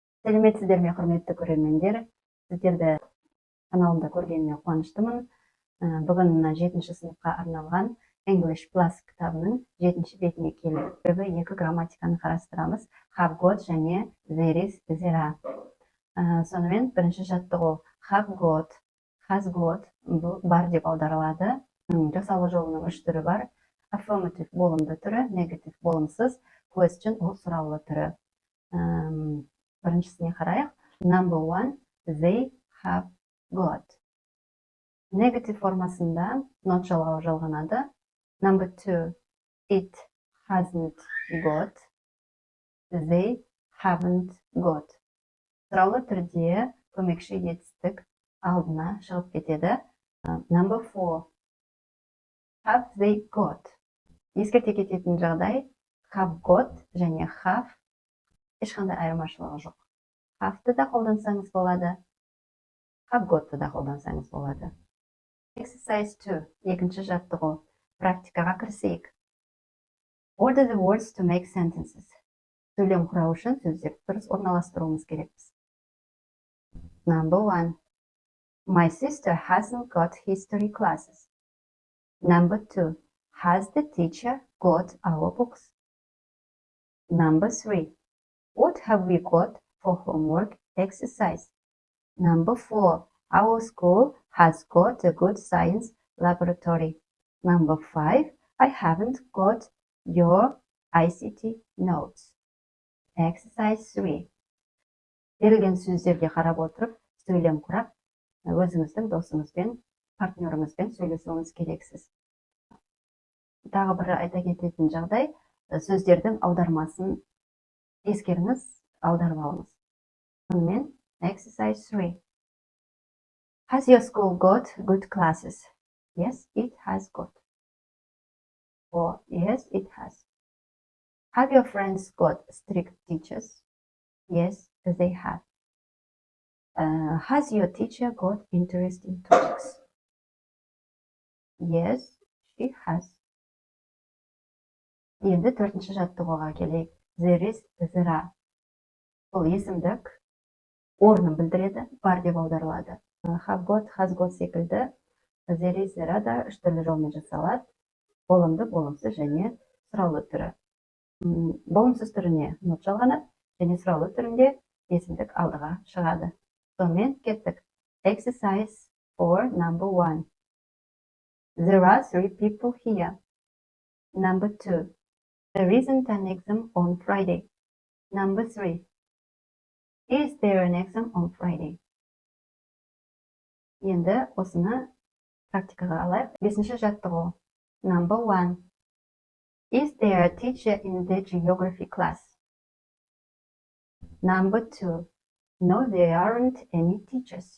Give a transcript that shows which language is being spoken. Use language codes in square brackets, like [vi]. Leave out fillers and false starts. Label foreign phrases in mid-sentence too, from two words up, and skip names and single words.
[kk] Салеметсізбе, құрметті көрермендер. Сіздерді каналымда көргеніме қуаныштымын. Бүгін 7-ші сыныпқа арналған English Plus кітабының 7-ші бетіне келіп, екі грамматиканы қарастырамыз. [en] Have got және there is, there are. [kk] Сонымен бірінші жаттығу [en] have got, has got, [kk] бұл бар деп аударылады. Жасалу жолының 3 түрі бар. Affirmative болымды түрі, negative болымсыз, question ол сұраулы түрі. Біріншісіне қарайық. [en] Number 1, they have got. [kk] Negative формасында not жалғауы жалғанады. [en] Number 2, it hasn't got. They haven't got. [kk] Сұраулы түрде көмекші етістік алдына шығып кетеді. [en] Number 4, have they got. [kk] Ескерте кететін жағдай [en] have got [kk] және have ешқандай айырмашылығы жоқ. Have-ты да қолдансаңыз болады, [en] have got- [kk] ты да қолдансаңыз болады. Exercise 2, екінші жаттығу. Практикаға кірісейік. [en] Order the words to make sentences. [kk] Сөйлем құрау үшін сөздерді дұрыс орналастыруымыз керекпіз. [en] Number 1. My sister hasn't got history classes. Number 2. Has the teacher got our books? Number 3. What have we got for homework exercise? Number 4. Our school has got a good science laboratory. Number 5. I haven't got your ICT notes. Exercise 3. [kk] Берілген сөздерге қарап отырып, сөйлем құрап, өзіңіздің досыңызбен, партнеріңізбен сөйлесуіңіз керексіз. Тағы бір айта кететін жағдай, сөздердің аудармасын ескеріңіз, аударып алыңыз. Сонымен, exercise 3. [en] Has your school got good classes? Yes, it has got. Or yes, it has. Have your friends got strict teachers? Yes, they have. Has your teacher got interesting topics? Yes, she has. [kk] Енді төртінші жаттығуға келейік. [en] There is, there are. [kk] Бұл есімдік орнын білдіреді, бар деп аударылады. [en] Have got, has got [kk] секілді. [en] There is, there are [kk] да үш түрлі жолмен жасалады. Болымды, болымсыз және сұраулы түрі. Болымсыз түріне not жалғанады, және сұраулы түрінде есімдік алдыға шығады. Сонымен кеттік. Exercise 4, [en] number 1. There are 3 people here. Number 2. There isn't an exam on Friday. Number 3. Is there an exam on Friday? [kk] Енді осыны практикаға алайық. 5-ші жаттығу. [en] Number 1. Is there a teacher in the geography class? Number 2. No, there aren't any teachers.